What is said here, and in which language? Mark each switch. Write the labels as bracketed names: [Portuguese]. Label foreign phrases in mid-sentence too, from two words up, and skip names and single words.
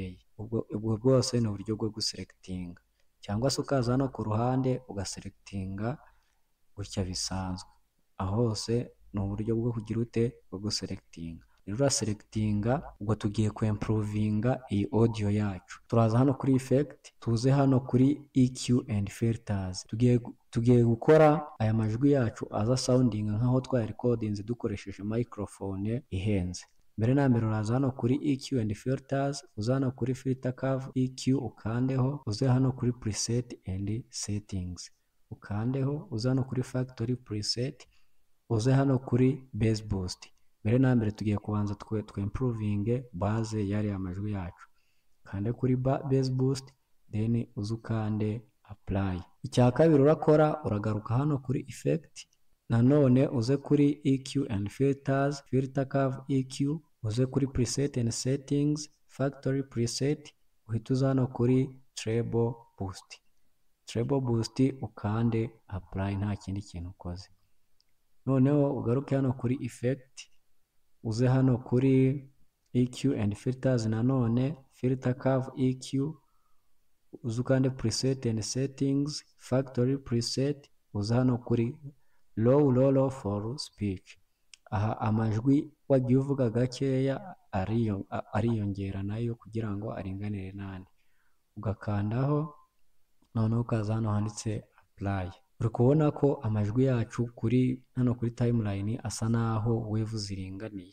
[Kinyarwanda] Ubwo bwose ni uburyo bwo guselectinga, cyangwa se ukaza hano ku ruhande ugaselectinga gutya bisanzwe. Aho hose ni uburyo bwo kugira ute bwo guselectinga. Uraselectinga ubwo tugiye kuimprovinga iyi audio yacu. Turaza hano kuri effect, tuze hano kuri [English] EQ and filters. [Kinyarwanda] Tugiye gukora aya majwi yacu aza sounding nkaho twayarecordinze dukoresheje microphone ihenze. Mbere na mbere uraza hano kuri [English] EQ and filters, [Kinyarwanda] uza hano kuri [English] filter curve EQ [Kinyarwanda] ukandeho, uze hano kuri [English] preset and settings [Kinyarwanda] ukandeho, uza hano kuri [English] factory preset, [Kinyarwanda] uze hano kuri [English] bass boost. [Kinyarwanda] Mbere na mbere tugiye kubanza twimprovinge base yari amajwi yacu. Kande kuri [English] bass boost, [Kinyarwanda] then uzukande apply. Icya kabiri urakora uragaruka hano kuri effect, nanone uze kuri [English] EQ and filters, filter curve EQ, [Kinyarwanda] uze kuri [English] preset and settings, factory preset, [Kinyarwanda] uhita uza hano kuri [English] treble boost [Kinyarwanda] ukande apply, nta kindi kintu ukoze. Noneho ugaruke hano kuri effect, uze hano kuri [English] EQ and filters, [Kinyarwanda] nanone [English] filter curve EQ, [Kinyarwanda] uzukande [English] preset and settings, factory preset, [Kinyarwanda] uze hano kuri [English] low for speech. [Kinyarwanda] Aha amajwi wagiye uvuga gakeya ariyongera nayo kugira ngo aringanire n'andi. Ugakandaho, noneho ukaza hano handitse apply. Uri kubona ko amajwi yacu hano kuri timeline asa naho wave ziringaniye.